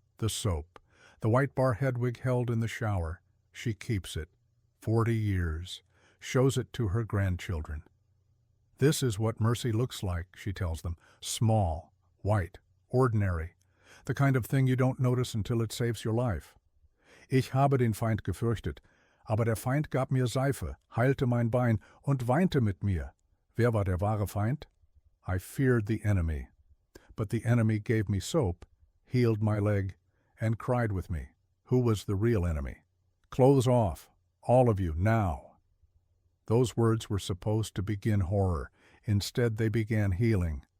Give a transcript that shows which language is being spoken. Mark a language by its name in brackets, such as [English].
[English] The soap, the white bar Hedwig held in the shower. She keeps it. 40 years. Shows it to her grandchildren. "This is what mercy looks like," she tells them. "Small, white, ordinary. The kind of thing you don't notice until it saves your life. [German] Ich habe den Feind gefürchtet, aber der Feind gab mir Seife, heilte mein Bein und weinte mit mir. Wer war der wahre Feind? [English] I feared the enemy, but the enemy gave me soap, healed my leg, and cried with me. Who was the real enemy? Clothes off, all of you, now." Those words were supposed to begin horror. Instead, they began healing.